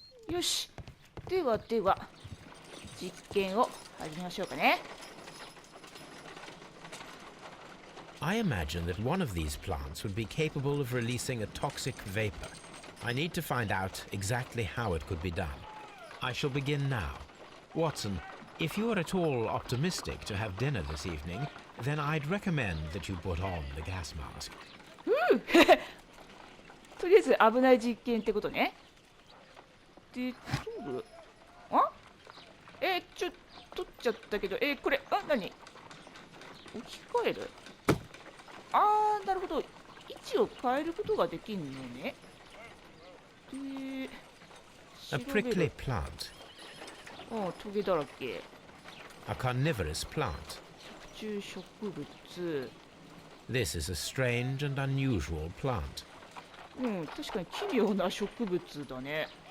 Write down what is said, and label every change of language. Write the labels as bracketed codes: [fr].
[ja] よし。では実験を始めましょうかね。 [en] I imagine that one of these plants would be capable of releasing a toxic vapor. I need to find out exactly how it could be done. I shall begin now. Watson, if you are at all optimistic to have dinner this evening, then I'd recommend that you put on the gas mask. [ja] とりあえず危ない実験ってことね。で、取る？取っちゃったけど、これ、何？置き換える？なるほど。位置を変えることができるのね。で、 [en] A prickly plant. [ja] トゲだらけ。 [en] A carnivorous plant. [ja] 食虫植物。 [en] This is a strange and unusual plant. [ja] 確かに奇妙な植物だね。